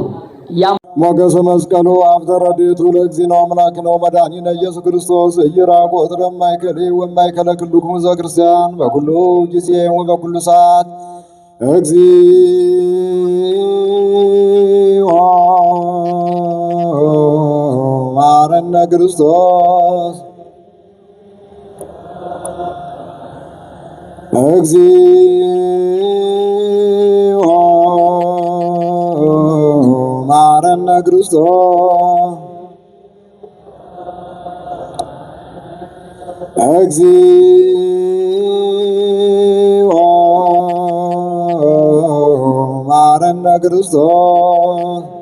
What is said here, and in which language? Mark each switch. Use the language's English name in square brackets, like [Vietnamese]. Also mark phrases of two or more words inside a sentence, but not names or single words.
[Geez] ሞገሰ መስቀሉ አብተ ረድኤቱ ለእግዚእነ አምላክነ ወመድኃኒነ ኢየሱስ ክርስቶስ ኢይራቁ እጥረ እማእከሌ ወእማእከለ ኩልክሙ ዘክርስቲያን በኩሉ ጊዜ ወበኩሉ ሰዓት እግዚኦ ማረነ ክርስቶስ እግዚኦ ማረነ ክርስቶስ እግዚኦ ማረነ ክርስቶስ